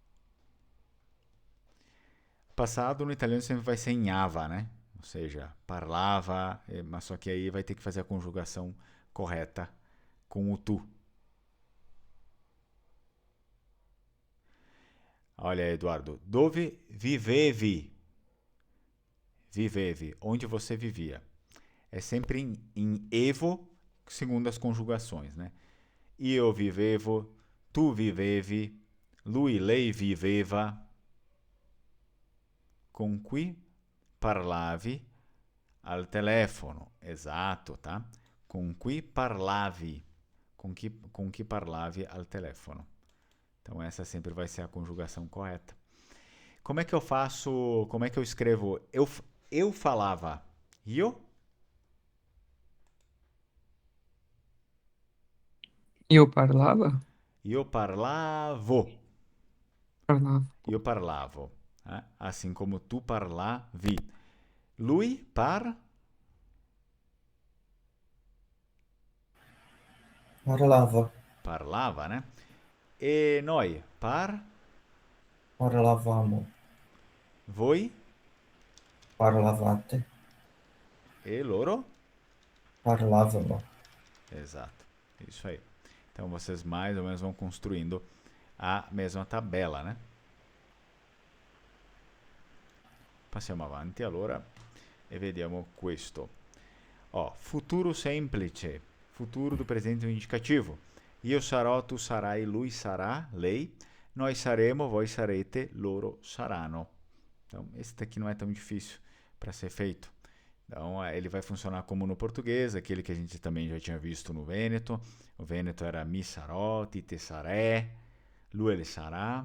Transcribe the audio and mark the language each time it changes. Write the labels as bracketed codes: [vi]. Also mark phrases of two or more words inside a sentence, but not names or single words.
[pt] Passado no italiano sempre vai ser em ava, né? Ou seja, parlava, mas só que aí vai ter que fazer a conjugação correta com o tu. Olha, Eduardo. [it] Dove vivevi? Vivevi. [pt] Onde você vivia? É sempre em evo, segundo as conjugações, né? [it] Io vivevo, tu vivevi, lui, lei viveva. Con cui parlavi al telefono. Esatto, tá? Com cui parlavi. Com que parlavi al telefono. [pt] Então essa sempre vai ser a conjugação correta. Como é que eu faço, como é que eu escrevo? Eu falava. Io? Eu parlava? [it] Io parlavo. Parlava. Io parlavo. [pt] Assim como [it] tu parlavi. Lui Parlava. parlava, né? E noi Parlavamo. voi Parlavate. e loro. Parlavano. [pt] Exato. Isso aí. Então vocês mais ou menos vão construindo a mesma tabela, né? [it] Passiamo avanti allora e vediamo questo. [pt] Ó, [it] futuro semplice, [pt] futuro do presente indicativo. [it] Io sarò, tu sarai, lui sarà, lei. Nós saremo, voi sarete, loro saranno. [pt] Então, esse daqui não é tão difícil para ser feito. Então, ele vai funcionar como no português, aquele que a gente também já tinha visto no Vêneto. O Vêneto era [vec] mi sarò, ti te saré, lui ele sarà.